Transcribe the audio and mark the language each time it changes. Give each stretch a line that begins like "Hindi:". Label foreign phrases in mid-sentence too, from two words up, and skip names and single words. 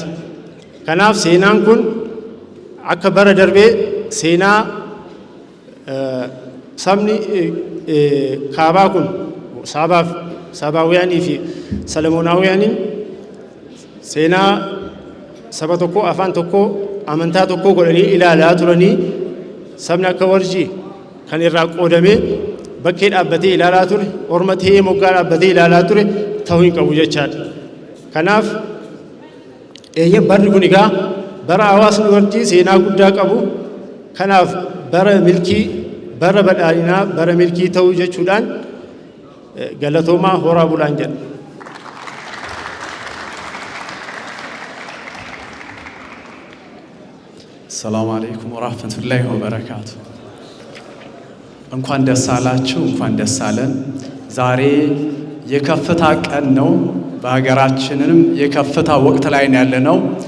Oromo: Kanaaf seenaan kun akka bara darbee seenaa sabni kaabaa kun Sabaawiyanii fi Salamoonaawiyaaniin seenaa saba tokko afaan tokko amantaa tokko godhanii ilaalaa turanii sabni akka warjii kan irraa qoodamee bakkee dhaabbatee ilaalaa ture orma ta'ee moggaa dhaabbatee ilaalaa ture ta'uu hin qabu jechaadha. Kanaaf barri kun egaa bara hawaasni warjii seenaa guddaa qabu. Kanaaf bara milkii bara badhaadhinaa bara milkii ta'uu jechuudhaan galatoomaa horaa bulaan jedha.
Arabic: سلام عليكم ورحمة الله وبركاته።
Amharic: እንኳን ደስ አላችሁ፣ እንኳን ደስ አለን። ዛሬ የከፍታ ቀን ነው። በሀገራችንም የከፍታ ወቅት ላይ ያለነው